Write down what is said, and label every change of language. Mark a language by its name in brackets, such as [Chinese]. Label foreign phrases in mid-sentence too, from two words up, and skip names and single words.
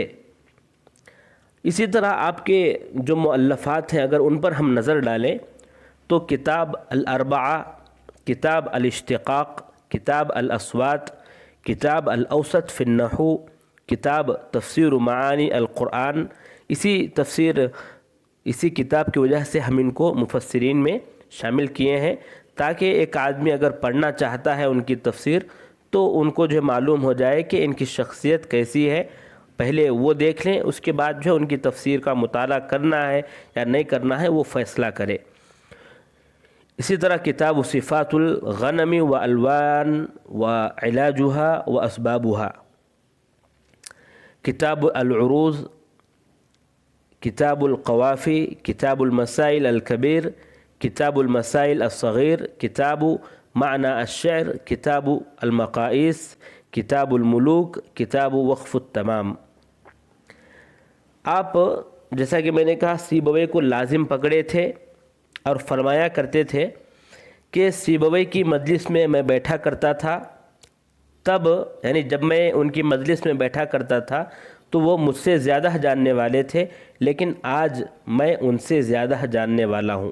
[Urdu] اسی طرح آپ کے جو مؤلفات ہیں اگر ان پر ہم نظر ڈالیں تو کتاب الاربعہ، کتاب الاشتقاق، کتاب الاصوات، کتاب الاوسط فی النحو، کتاب تفسیر معانی القرآن، اسی کتاب کی وجہ سے ہم ان کو مفسرین میں شامل کیے ہیں تاکہ ایک آدمی اگر پڑھنا چاہتا ہے ان کی تفسیر تو ان کو جو معلوم ہو جائے کہ ان کی شخصیت کیسی ہے. پہلے وہ دیکھ لیں، اس کے بعد جو ہے ان کی تفسیر کا مطالعہ کرنا ہے یا نہیں کرنا ہے وہ فیصلہ کرے. اسی طرح کتاب صفات الغنم و الوان و علاجها و اسبابها، کتاب العروض، کتاب القوافی، کتاب المسائل الکبیر، کتاب المسائل الصغیر، کتاب معنی الشعر، کتاب المقائیس، کتاب الملوک، کتاب وقف التمام. آپ جیسا کہ میں نے کہا سیبویہ کو لازم پکڑے تھے اور فرمایا کرتے تھے کہ سیبویہ کی مجلس میں میں بیٹھا کرتا تھا، تب یعنی جب میں ان کی مجلس میں بیٹھا کرتا تھا تو وہ مجھ سے زیادہ جاننے والے تھے، لیکن آج میں ان سے زیادہ جاننے والا ہوں.